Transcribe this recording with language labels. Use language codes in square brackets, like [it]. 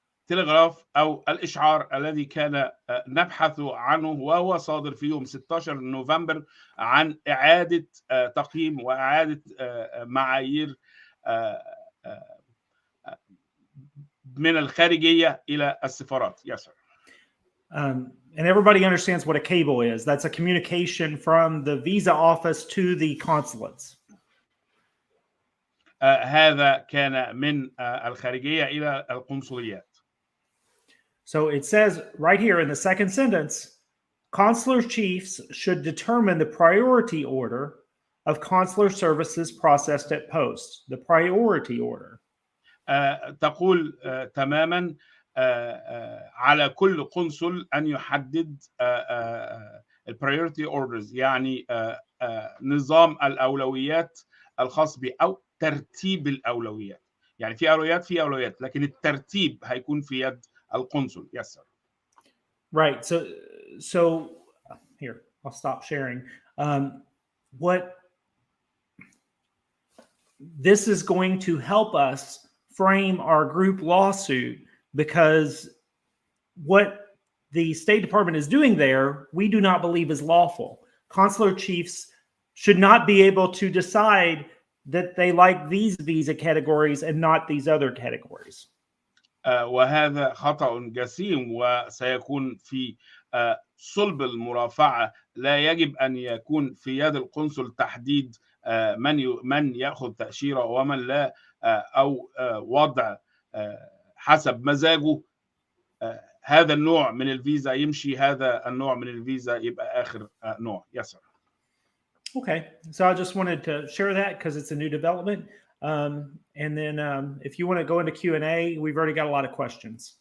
[ar] التلغراف أو الإشعار الذي كان نبحث عنه، وهو صادر في يوم 16 نوفمبر عن إعادة تقييم وإعادة معايير من الخارجية إلى السفارات. [en] Yes, sir. And everybody understands what a cable is. That's a communication from the visa office to the consulates. [ar] هذا كان من الخارجية إلى القنصليات. [en] So it says right here in the second sentence, consular chiefs should determine the priority order of consular services processed at post. The priority order. [ar] تقول تماما على كل قنصل أن يحدد البريورتي اوردرز، يعني نظام الأولويات الخاص به أو ترتيب الأولويات. يعني في أولويات لكن الترتيب هيكون في يد القنصل. [en] Yes, sir. Right. So here, I'll stop sharing. What this is going to help us frame our group lawsuit, because what the State Department is doing there, we do not believe is lawful. Consular chiefs should not be able to decide that they like these visa categories and not these other categories. [ar] وهذا خطأ جسيم وسيكون في صلب المرافعة. لا يجب أن يكون في يد القنصل تحديد من يأخذ تأشيرة ومن لا، أو وضع حسب مزاجه هذا النوع من الفيزا يمشي، هذا النوع من الفيزا يبقى آخر نوع. [en] Yes, sir. Okay, so I just wanted to share that because it's a new development. And then if you want to go into Q&A, we've already got a lot of questions.